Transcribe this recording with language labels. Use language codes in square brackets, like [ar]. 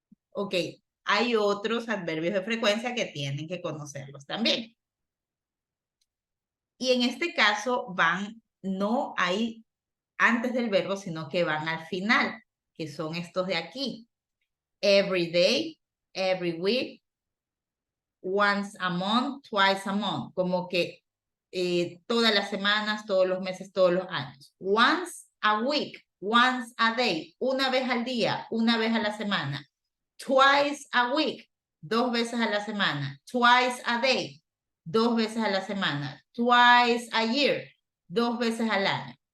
[es] Ok, hay otros adverbios de frecuencia que tienen que conocerlos también. Y en este caso van, no hay antes del verbo, sino que van al final, que son estos de aquí. [en] Every day, every week, once a month, twice a month. [es] Como que todas las semanas, todos los meses, todos los años. [en] Once a week, once a day, [es] una vez al día, una vez a la semana. [en] Twice a week, [es] 2 veces a la semana. [en] Twice a day, [es] 2 veces a la semana. [en] Twice a year, [es] 2 veces al año.